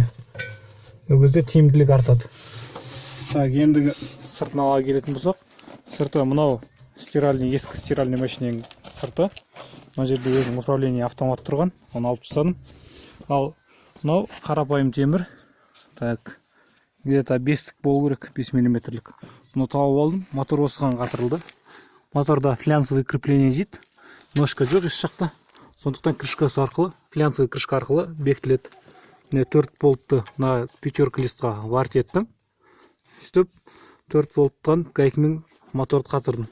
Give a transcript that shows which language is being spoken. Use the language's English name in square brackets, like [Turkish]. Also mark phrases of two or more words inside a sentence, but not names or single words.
[Kazakh] Ол кезде тиімділік артады. Так, ендігі сыртын ала келетін болсақ, сырты мынау стиральный, ескі стиральный машинаның сырты. Мына жерде өзінің управление автомат тұрған, оны алып тастадым. Ал мынау қарапайым темір. [Russian] Так, где-то [Kazakh] 5-тік болу керек, 5 мм-лік. Бұны тауып алдым, мотор осыған қатырылды. Моторда [Russian] флянцевый крепление [Kazakh] дейді. Ножка жоқ еш жақта. Сондықтан крышкасы арқылы, флянцевый крышка арқылы бекітіледі. Міне 4 болтты [Russian] на пятерка [Kazakh] листқа варт еттім. Сөйтіп 4 болттан гайкамен моторды қатырдым.